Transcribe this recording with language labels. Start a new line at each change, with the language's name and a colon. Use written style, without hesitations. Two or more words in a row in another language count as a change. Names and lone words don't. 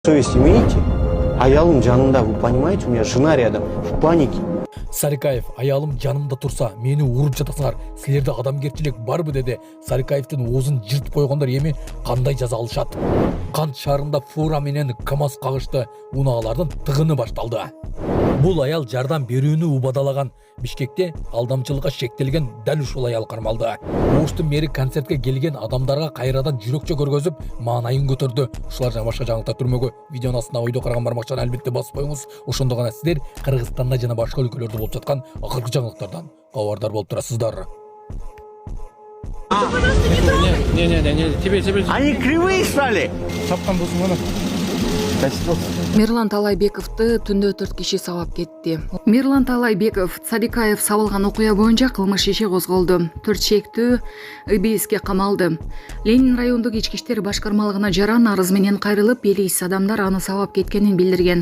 Russian: Совесть имеете?
Kyrgyz: Аялым жанымда,
Russian: вы понимаете, у меня жена рядом, в панике.
Kyrgyz: Сарыкаев, аялым жанымда турса, мени уруп жатасыңар, силерде адамгерчилик барбы деди. Сарыкаевдин оозун жыртып койгондор эми кандай жаза алышат? Кант шаарында фура менен КамАЗ кагышты, унаалардын тыгыны башталды. Бул аял жардам берүүнү убадалаган. Бишкекте алдамчылыкка шектелген дәл ушул аял кармалды. Оштун мэри концертке келген адамдарга кайрадан жүрөкчө көргөзүп, маанайын көтөрдү. Ушулар жана башка жаңылыктар түрмөгү видеонун астына ойдо караган бармакчаны албетте басып коюңуз. Ошондо гана сиздер Кыргызстанда жана башка өлкөлөрдө болуп жаткан акыркы жаңылыктардан кабардар болуп турасыздар.
Russian: Не, тебе. Они кривые стали!
Kyrgyz: Тапкан болсун ана. Мирлан Талайбековду түндө 4 киши сабап кетти. Мирлан Талайбеков Сарыкаев сабылган окуя боюнча кылмыш иши козголду. 4 шектүү ИБСке камалды. Ленин райондук ички иштер башкармалыгына жаран арыз менен кайрылып, белгисиз адамдар аны сабап кеткенин билдирген.